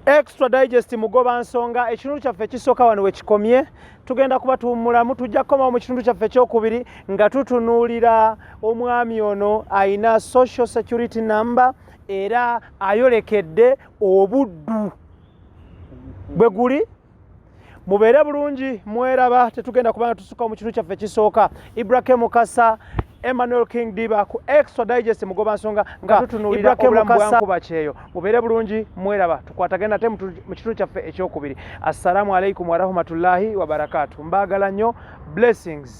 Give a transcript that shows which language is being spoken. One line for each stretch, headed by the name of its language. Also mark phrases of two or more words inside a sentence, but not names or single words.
Ganda: Extra Digest mugoba nsonga ekitundu kyaffe ekisooka wano we kikomye tugenda kubatuumulamu tujja kukomawo mu kitundu kyaffe ekyokubiri nga tutunuulira omwami ono ayina
English: social security number
Ganda: era ayolekedde obuddu bwe guli. Mubeere bulungi mweraba tetugenda kubanga tusuka mu kitundu kyaffe ekisooka. Ibrahim Mukasa Emmanuel King Diba ku Extra Digest mugoba nsonga nga tutunuulira obulamu bwankuba kyeyo. Mubeere bulungi mweraba tukwatagenda nate mu kitundu kyaffe ekyokubiri.
Arabic: السلام عليكم ورحمة الله وبركاته.
Ganda: Mbaagala nnyo. Blessings.